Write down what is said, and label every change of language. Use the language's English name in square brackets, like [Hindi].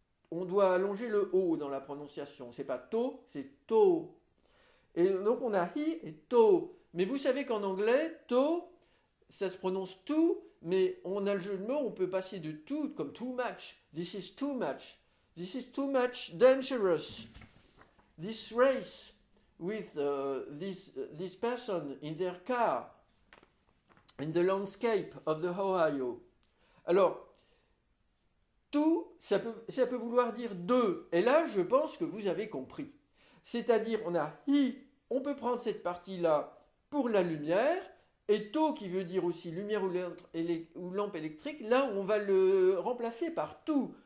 [French] On doit allonger le o dans la prononciation. C'est pas to, c'est to. Et donc on a hi et to. Mais vous savez qu'en anglais, to, ça se prononce to, mais on a le jeu de mots, on peut passer de to comme too much. [English] This is too much. This is too much dangerous. This race with this person in their car in the landscape of the Ohio. [French] Alors, tout, ça peut vouloir dire deux. Et là, je pense que vous avez compris. C'est-à-dire, on a hi, on peut prendre cette partie-là pour la lumière, et to qui veut dire aussi lumière ou lampe électrique, là, on va le remplacer par tout.